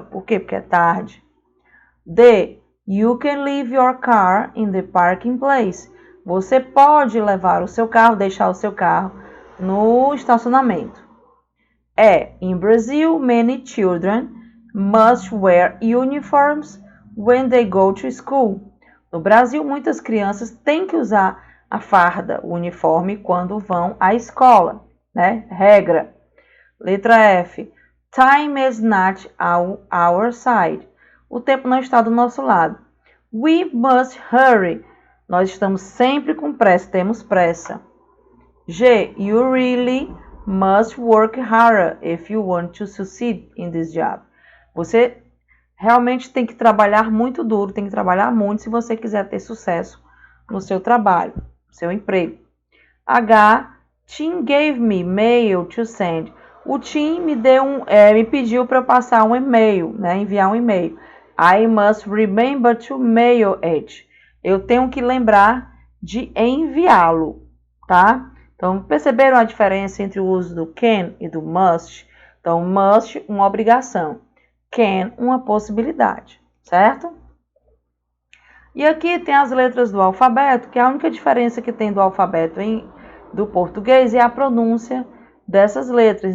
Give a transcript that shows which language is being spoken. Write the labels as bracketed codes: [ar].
[pt] Por quê? Porque é tarde. D. [en] You can leave your car in the parking place. [pt] Você pode levar o seu carro, deixar o seu carro no estacionamento. E. [en] In Brazil, many children must wear uniforms when they go to school. [pt] No Brasil, muitas crianças têm que usar a farda, o uniforme, quando vão à escola, né? Regra. Letra F. [en] Time is not our side. [pt] O tempo não está do nosso lado. [en] We must hurry. [pt] Nós estamos sempre com pressa, temos pressa. G. [en] You really must work harder if you want to succeed in this job. [pt] Você realmente tem que trabalhar muito duro, tem que trabalhar muito se você quiser ter sucesso no seu trabalho, no seu emprego. H. [en] Tim gave me mail to send. [pt] O Tim me pediu para eu passar um e-mail, né, enviar um e-mail. [en] I must remember to mail it. [pt] Eu tenho que lembrar de enviá-lo, tá? Então, perceberam a diferença entre o uso do can e do must? Então, must, uma obrigação. Can, uma possibilidade, certo? E aqui tem as letras do alfabeto, que a única diferença que tem do alfabeto do português é a pronúncia dessas letras.